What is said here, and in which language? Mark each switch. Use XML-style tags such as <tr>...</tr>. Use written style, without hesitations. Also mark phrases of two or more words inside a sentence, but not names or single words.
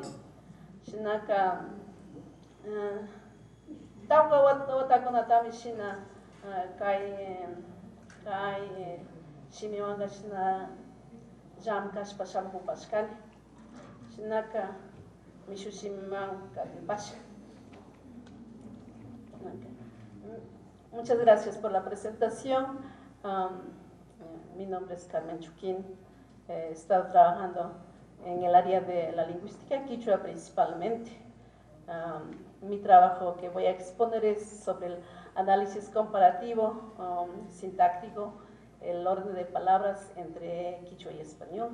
<qu>Shinaka tawka watakunatami shina kay shimiwanka shina llamkashpa shampupashkani shinaka mishu shimimanka atipasha.</qu> <es>Muchas gracias por la presentación. Mi nombre es Carmen Chuquín. He estado trabajando en el área de la lingüística quichua principalmente. Mi trabajo que voy a exponer es sobre el análisis comparativo, sintáctico, el orden de palabras entre quichua y español.</es>